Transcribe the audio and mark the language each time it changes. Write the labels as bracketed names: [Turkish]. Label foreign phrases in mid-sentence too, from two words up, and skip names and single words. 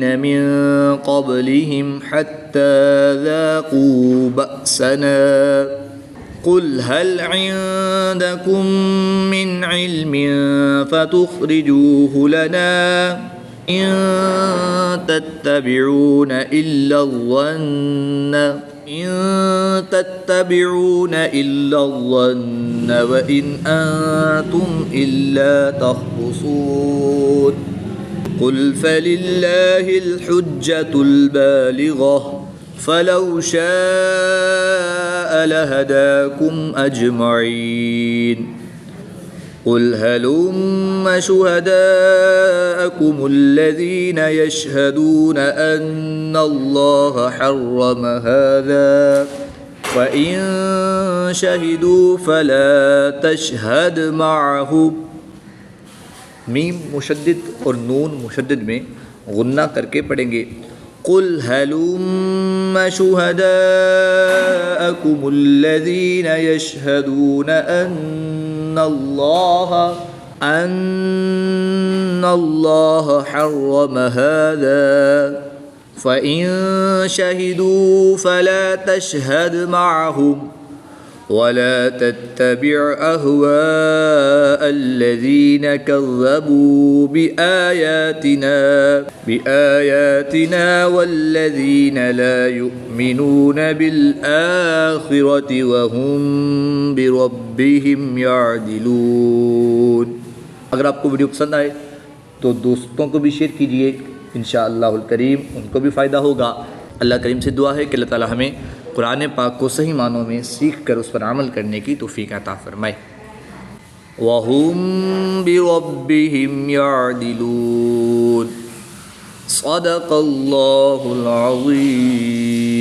[Arabic] من قبلهم حتى ذاقوا بأسنا قل هل عندكم من علم فتخرجوه لنا إن تتبعون إلا الظن وإن أنتم إلا تخرصون. قل فلله الحجة البالغة فلو شاء لهداكم أجمعين. قل هلم شهداءكم الذين يشهدون أن الله حرم هذا فإن شهدوا فلا تشهد معهم. [Urdu] میم مشدد اور نون مشدد میں غنہ کر کے پڑھیں گے. [Arabic] قل هلم شهداءكم الذين يشهدون أن الله حرم هذا فإن شهدوا فلا تشهد معهم ولا تتبع أهواء الذين كذبوا بآياتنا والذين لا يؤمنون بالآخرة وهم بربهم يعدلون. [Urdu] اگر آپ کو ویڈیو پسند آئے تو دوستوں کو بھی شیئر کیجیے, [Arabic] إن شاء الله الكريم [Urdu] ان کو بھی فائدہ ہوگا. اللہ کریم سے دعا ہے کہ اللہ تعالیٰ ہمیں قرآن پاک کو صحیح معنوں میں سیکھ کر اس پر عمل کرنے کی توفیق عطا فرمائے. [Arabic] وهم بربهم يعدلون. صدق الله العظيم.